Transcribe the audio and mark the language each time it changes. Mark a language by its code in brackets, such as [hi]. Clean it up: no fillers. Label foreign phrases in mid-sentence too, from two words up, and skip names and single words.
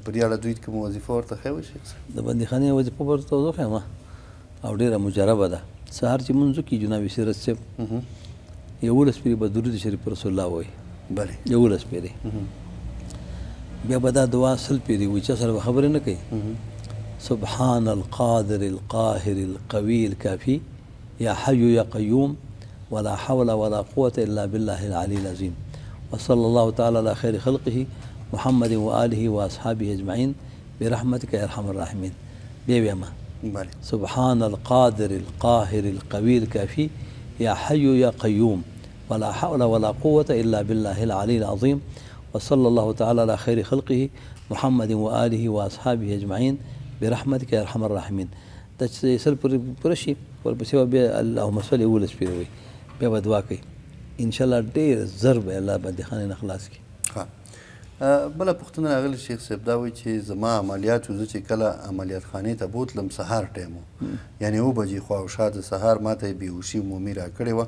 [ps] په دې اړه دوی کومه وظیفه ورته ښی وه شیخ صاحب؟ د بندیخانې وظیفه به ورته وښیم او ډېره مجربه ده. سهار چې لمونځ وکړي جناب سیرت صاحب 11 پېرې به درود شریف رسول الله وایي. بلې 11 پېرې. بیا به دا دعا 100 پېرې وایي. چا سره به خبرې نه کوي. [ar] سبحان القادر القاهر القوي الكافي يا حي يا قيوم ولا حول ولا قوة إلا بالله العلي العظيم وصلى الله تعالى على خير خلقه محمد وآله وأصحابه أجمعين برحمتك يا أرحم الراحمين. [ps] بیا ما [ar] سبحان القادر القاهر القوي الكافي يا حي يا قيوم ولا حول ولا قوة إلا بالله العلي العظيم وصلى الله تعالى على خير خلقه محمد وآله وأصحابه أجمعين برحمتك يا أرحم الراحمين. [ps] دا چې سل پوره شي ورپسې به بیا اللهم صل 11 پېرې وایي. بیا به دعا کوي انشاءالله ډېر زر به الله بندیخانې نه خلاص کړي. بله پوښتنه راغلې شیخ صاحب دا وایي چې زما عملیات زه چې کله عملیات خانې ته بوتلم سهار ټایم و، یعنې 7 بجې خوا او شا د سهار ما ته یې بېهوشي عمومي راکړې وه.